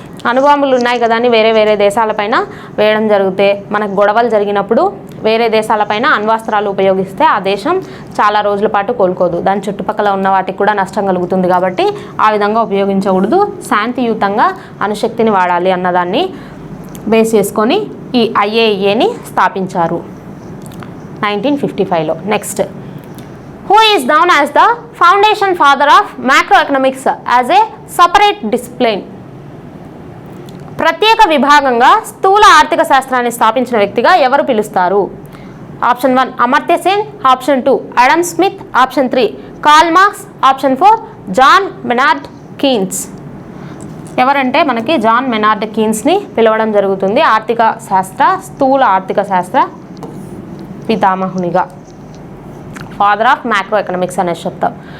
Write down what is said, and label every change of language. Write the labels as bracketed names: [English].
[Telugu] అణుబాంబులు ఉన్నాయి కదా అని వేరే దేశాలపైన వేయడం జరిగితే, మనకు గొడవలు జరిగినప్పుడు వేరే దేశాలపైన అణ్వాస్త్రాలు ఉపయోగిస్తే ఆ దేశం చాలా రోజుల పాటు కోలుకోదు, దాని చుట్టుపక్కల ఉన్న వాటికి కూడా నష్టం కలుగుతుంది. కాబట్టి ఆ విధంగా ఉపయోగించకూడదు, శాంతియుతంగా అణుశక్తిని వాడాలి అన్నదాన్ని బేస్ చేసుకొని ఈ IAEAని స్థాపించారు 1955లో. [English] Next, who is known as the foundation father of macroeconomics as a separate discipline. [Telugu] ప్రత్యేక విభాగంగా స్థూల ఆర్థిక శాస్త్రాన్ని స్థాపించిన వ్యక్తిగా ఎవరు పిలుస్తారు. Option 1 Amartya Sen, option 2 Adam Smith, option 3 Karl Marx, option 4 John మెనార్డ్ Keynes. ఎవరంటే మనకి జాన్ మెనార్డ్ కీన్స్ని పిలవడం జరుగుతుంది స్థూల ఆర్థిక శాస్త్ర పితామహునిగా, ఫాదర్ ఆఫ్ మ్యాక్రో ఎకనామిక్స్ అనే చెప్తాం.